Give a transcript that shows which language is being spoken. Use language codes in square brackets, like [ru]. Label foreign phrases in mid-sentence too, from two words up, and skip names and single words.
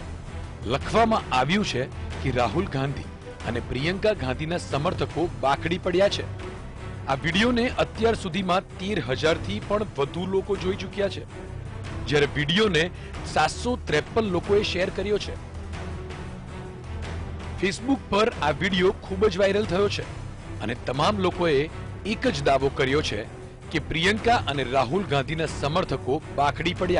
[gu] લખવામાં આવ્યું છે કે રાહુલ ગાંધી અને પ્રિયંકા ગાંધીના સમર્થકો બાકડી પડ્યા છે। આ વીડિયોને અત્યાર સુધીમાં 13,000 થી પણ વધુ લોકો જોઈ ચૂક્યા છે, જ્યારે વીડિયોને 753 લોકોએ શેર કર્યો છે। ફેસબુક પર આ વીડિયો ખૂબ જ વાયરલ થયો છે અને તમામ લોકોએ એક જ દાવો કર્યો છે કે પ્રિયંકા અને રાહુલ ગાંધીના સમર્થકો બાકડી પડ્યા।